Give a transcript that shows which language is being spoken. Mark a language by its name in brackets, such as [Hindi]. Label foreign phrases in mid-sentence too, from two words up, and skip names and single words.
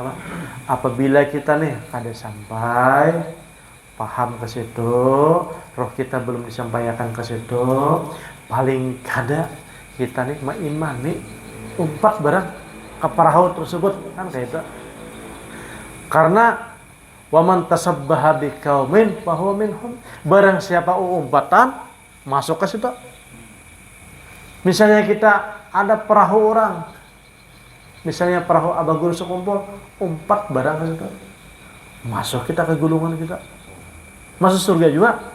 [Banjar] Apabila kita nih kada sampai paham ke situ, roh kita belum disampaikan ke situ, paling kada kita nih mengimani umpat barang ke perahu tersebut kan kayak itu. [Arabic] Karena ومن تشبه بقوم فهو منهم. [Banjar] Barang siapa umpatan masuk ke situ. Misalnya kita ada perahu orang, misalnya perahu abagul sekumpul, umpat barang ke situ, masuk kita ke gulungan kita, masuk surga juga.